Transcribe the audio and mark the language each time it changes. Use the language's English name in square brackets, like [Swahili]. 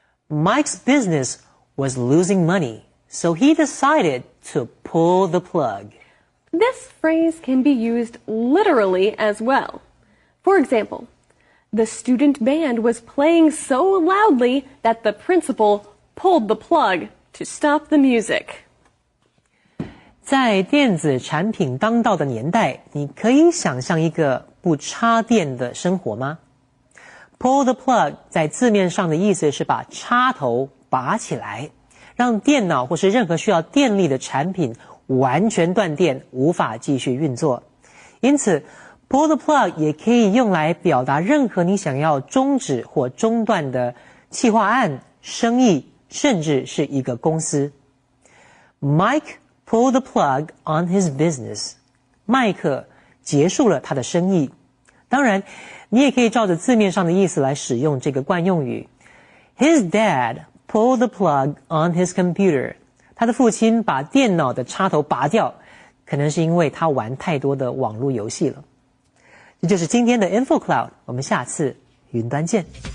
[English] Mike's business was losing money, so he decided to pull the plug. This phrase can be used literally as well. For example, the student band was playing so loudly that the principal pulled the plug to stop the music. [Chinese] 在电子产品当道的年代，你可以想象一个不插电的生活吗？ Pull the plug 在字面上的意思是把插头拔起来，让电脑或是任何需要电力的产品完全断电，无法继续运作。因此 pull the plug 也可以用来表达任何你想要终止或中断的企划案、生意，甚至是一个公司。 [English] Mike pulled the plug on his business. [Chinese] 麦克结束了他的生意。当然，你也可以照着字面上的意思来使用这个惯用语。 [English] His dad pulled the plug on his computer. [Chinese] 他的父亲把电脑的插头拔掉，可能是因为他玩太多的网络游戏了。这就是今天的 InfoCloud， 我们下次云端见。